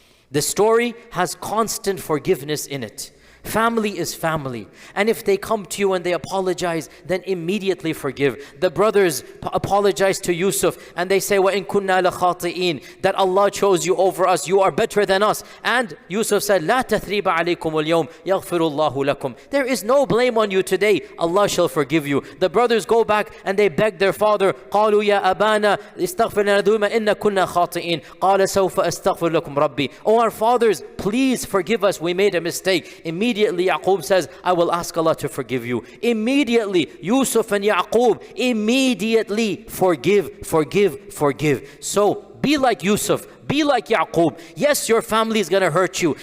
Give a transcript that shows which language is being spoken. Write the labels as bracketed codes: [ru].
[en] The story has constant forgiveness in it. Family is family. And if they come to you and they apologize, then immediately forgive. The brothers apologize to Yusuf and they say, [ar] وَإِن كُنَّا لَخَاطِئِينَ, [en] that Allah chose you over us, you are better than us. And Yusuf said, [ar] لَا تَثْرِيبَ عَلَيْكُمُ الْيَوْمِ يَغْفِرُ اللَّهُ لَكُمْ. [en] There is no blame on you today. Allah shall forgive you. The brothers go back and they beg their father, [ar] قَالُوا يَا أَبَانَا اسْتَغْفِرْ لَنَا ذُنُوبَنَا إِنَّا كُنَّا خَاطِئِينَ قَالَ سَوْفَ أَسْتَغْفِرُ لَكُمْ رَبِّي. [en] Oh, our fathers, please forgive us. We made a mistake. Immediately Yaqub says, I will ask Allah to forgive you. Immediately Yusuf and Yaqub immediately forgive. So be like Yusuf. Be like Yaqub. Yes, your family is going to hurt you.